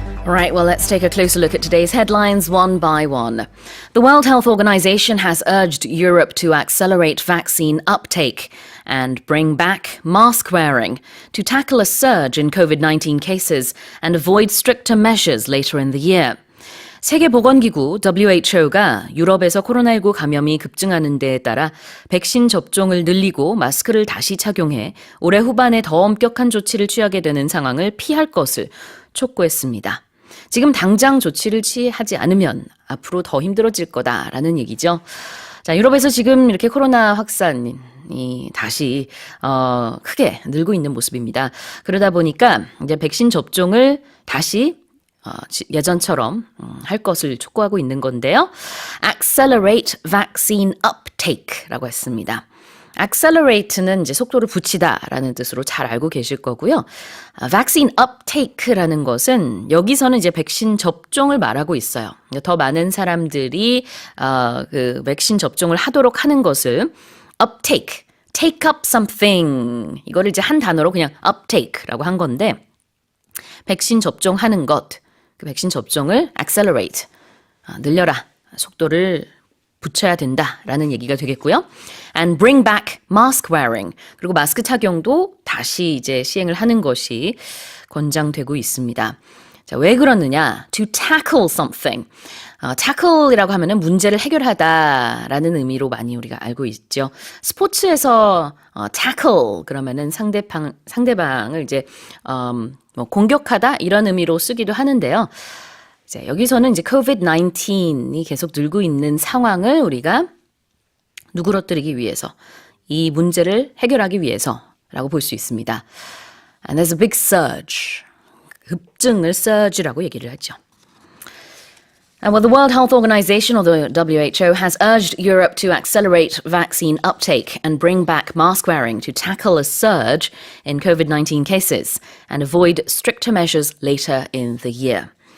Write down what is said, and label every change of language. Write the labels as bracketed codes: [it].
[en] All right, well, let's take a closer look at today's headlines one by one. The World Health Organization has urged Europe to accelerate vaccine uptake and bring back mask wearing to tackle a surge in COVID-19 cases and avoid stricter measures later in the year. [ko] 세계보건기구 WHO가 유럽에서 코로나19 감염이 급증하는 데에 따라 백신 접종을 늘리고 마스크를 다시 착용해 올해 후반에 더 엄격한 조치를 취하게 되는 상황을 피할 것을 촉구했습니다. 지금 당장 조치를 취하지 않으면 앞으로 더 힘들어질 거다라는 얘기죠. 자, 유럽에서 지금 이렇게 코로나 확산이 다시 크게 늘고 있는 모습입니다. 그러다 보니까 이제 백신 접종을 다시 예전처럼 할 것을 촉구하고 있는 건데요. [en] Accelerate vaccine uptake [ko] 라고 했습니다. accelerate는 이제 속도를 붙이다라는 뜻으로 잘 알고 계실 거고요. vaccine uptake라는 것은 여기서는 이제 백신 접종을 말하고 있어요. 더 많은 사람들이 그 백신 접종을 하도록 하는 것을 uptake, [en] take up something [ko] 이거를 이제 한 단어로 그냥 uptake라고 한 건데 백신 접종하는 것, 그 백신 접종을 accelerate, 늘려라, 속도를 붙여야 된다라는 얘기가 되겠고요. [en] And bring back mask wearing. [ko] 그리고 마스크 착용도 다시 이제 시행을 하는 것이 권장되고 있습니다. 자, 왜 그러느냐? [en] To tackle something. [ko] tackle이라고 하면은 문제를 해결하다라는 의미로 많이 우리가 알고 있죠. 스포츠에서 tackle 그러면은 상대방을 이제 뭐 공격하다 이런 의미로 쓰기도 하는데요. 이제 여기서는 이제 COVID-19이 계속 늘고 있는 상황을 우리가 누그러뜨리기 위해서 이 문제를 해결하기 위해서라고 볼 수 있습니다. [en] And there's a big surge. [ko] 급증을 surge라고 얘기를 하죠. [en] And well, the World Health Organization, or the WHO, has urged Europe to accelerate vaccine uptake and bring back mask wearing to tackle a surge in COVID-19 cases and avoid stricter measures later in the year.